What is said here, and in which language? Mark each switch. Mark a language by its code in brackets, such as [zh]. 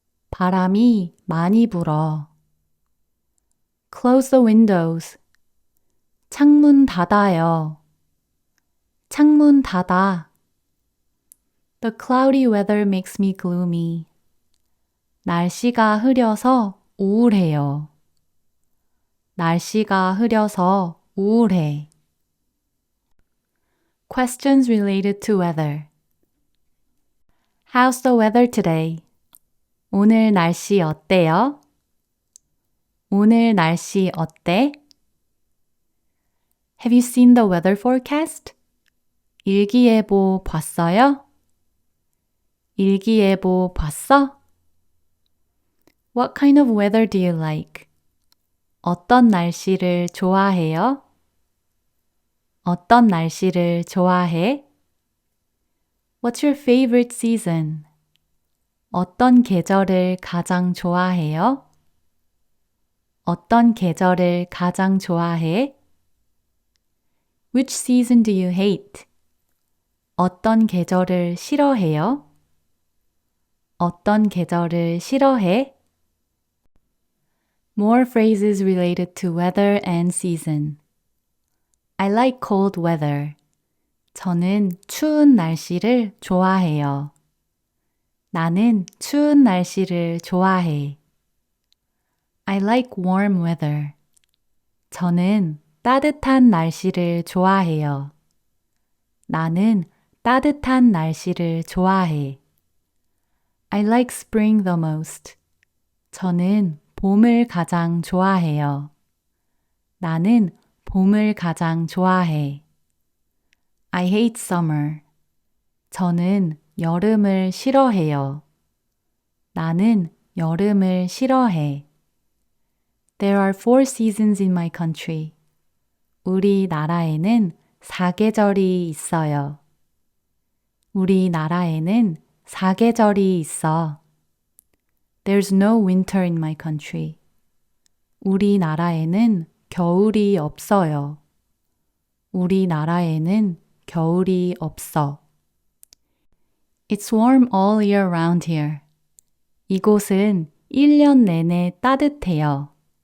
[ko] 바람이 많이 불어. [en] Close the windows. [ko] 창문 닫아요. 창문 닫아. [en] The cloudy weather makes me gloomy. [ko] 날씨가 흐려서 우울해요. 날씨가 흐려서 우울해. [en] Questions related to weather. How's the weather today? [ko] 오늘 날씨 어때요? 오늘 날씨 어때? [en] Have you seen the weather forecast? [ko] 일기예보 봤어요? 일기예보 봤어? [en] What kind of weather do you like? [ko] 어떤 날씨를 좋아해요? 어떤 날씨를 좋아해? [en] What's your favorite season? [ko] 어떤 계절을 가장 좋아해요? 어떤 계절을 가장 좋아해? [en] Which season do you hate? [ko] 어떤 계절을 싫어해요? 어떤 계절을 싫어해? [en] More phrases related to weather and season. I like cold weather. [ko] 저는 추운 날씨를 좋아해요. 나는 추운 날씨를 좋아해. [en] I like warm weather. [ko] 저는 따뜻한 날씨를 좋아해요. 나는 따뜻한 날씨를 좋아해. [en] I like spring the most. [ko] 저는 봄을 가장 좋아해요. 나는 봄을 가장 좋아해. [en] I hate summer. [ko] 저는 여름을 싫어해요. 나는 여름을 싫어해. [en] There are 4 seasons in my country. [ko] 우리나라에는 4계절이 있어요. 우리나라에는 4계절이 있어. [en] There's no winter in my country. [ko] 우리나라에는 겨울이 없어요. 우리나라에는 겨울이 없어. [en] It's warm all year round here. [ko] 이곳은 1년 내내 따뜻해요.